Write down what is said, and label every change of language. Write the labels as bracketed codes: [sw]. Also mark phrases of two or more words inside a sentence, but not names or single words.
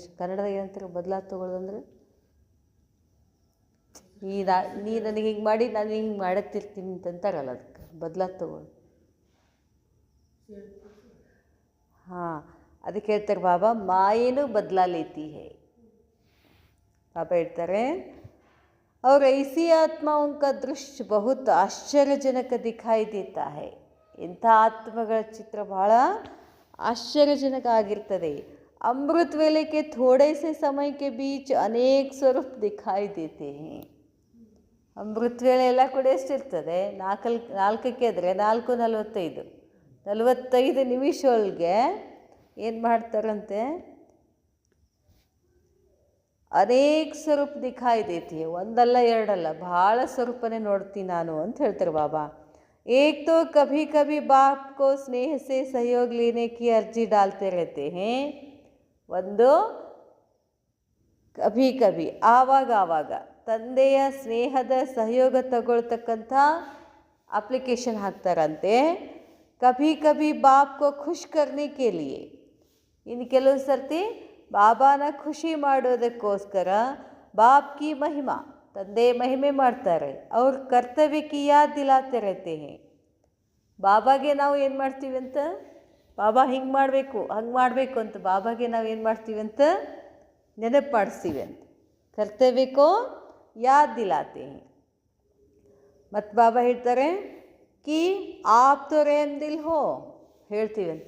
[kn] ಕನ್ನಡದಾಗ ಏನಂತಾರೆ ಬದಲಾ ತಗೊಳ್ಳೋದಂದ್ರೆ? ನೀ ನನಗೆ ಹಿಂಗೆ ಮಾಡಿ ನಾನು ಹಿಂಗೆ ಮಾಡತ್ತಿರ್ತೀನಿ ಅಂತಂತಾರಲ್ಲ, ಅದಕ್ಕೆ ಬದಲಾ ತಗೊಳ್ಳೋದು. ಹಾಂ, ಅದಕ್ಕೆ ಹೇಳ್ತಾರೆ ಬಾಬಾ, ಮಾಯೇನು [hi] बदला लेती है. [kn] ಬಾಬಾ ಹೇಳ್ತಾರೆ, [hi] और ऐसी आत्माओं का दृश्य बहुत आश्चर्यजनक दिखाई देता है. [kn] ಇಂಥ ಆತ್ಮಗಳ ಚಿತ್ರ ಬಹಳ ಆಶ್ಚರ್ಯಜನಕ ಆಗಿರ್ತದೆ. [hi] अमृत वेले के थोड़े से समय के बीच अनेक स्वरूप दिखाई देते हैं. [kn] ಅಮೃತ ವೇಳೆ ಎಲ್ಲ ಕೂಡ ಎಷ್ಟಿರ್ತದೆ, ನಾಲ್ಕಕ್ಕೆ ಎದ್ರೆ 4:45 45 ನಿಮಿಷ ಒಳಗೆ ಏನು ಮಾಡ್ತಾರಂತೆ, [hi] अनेक स्वरूप दिखाई देती. [kn] ಒಂದಲ್ಲ ಎರಡಲ್ಲ, ಭಾಳ ಸ್ವರೂಪನೇ ನೋಡ್ತೀನಿ ನಾನು ಅಂತ ಹೇಳ್ತಾರೆ ಬಾಬಾ. [hi] एक तो कभी कभी बाप को स्नेह से सहयोग लेने की अर्जी डालते रहते हैं. [kn] ಒಂದು [hi] कभी कभी [kn] ಆವಾಗ ತಂದೆಯ ಸ್ನೇಹದ ಸಹಯೋಗ ತಗೊಳ್ತಕ್ಕಂಥ ಅಪ್ಲಿಕೇಶನ್ ಹಾಕ್ತಾರಂತೆ. [hi] कभी कभी बाप को खुश करने के लिए. [kn] ಇನ್ನು ಕೆಲವು ಸರ್ತಿ ಬಾಬಾನ ಖುಷಿ ಮಾಡೋದಕ್ಕೋಸ್ಕರ [hi] बाप की महिमा, [kn] ತಂದೆ ಮಹಿಮೆ ಮಾಡ್ತಾರೆ. ಅವ್ರ ಕರ್ತವ್ಯಕ್ಕೆ [hi] याद दिलाते रहते हैं. [kn] ಬಾಬಾಗೆ ನಾವು ಏನು ಮಾಡ್ತೀವಿ ಅಂತ, ಬಾಬಾ ಹಿಂಗೆ ಮಾಡಬೇಕು ಹಂಗೆ ಮಾಡಬೇಕು ಅಂತ ಬಾಬಾಗೆ ನಾವು ಏನು ಮಾಡ್ತೀವಿ ಅಂತ ನೆನಪು ಮಾಡಿಸ್ತೀವಿ ಅಂತ. [hi] ಕರ್ತವ್ಯಕ್ಕೋ याद दिलाते हैं. [kn] ಮತ್ತು ಬಾಬಾ ಹೇಳ್ತಾರೆ [hi] कि आप तो रहम दिल हो, [kn] ಹೇಳ್ತೀವಿ ಅಂತ.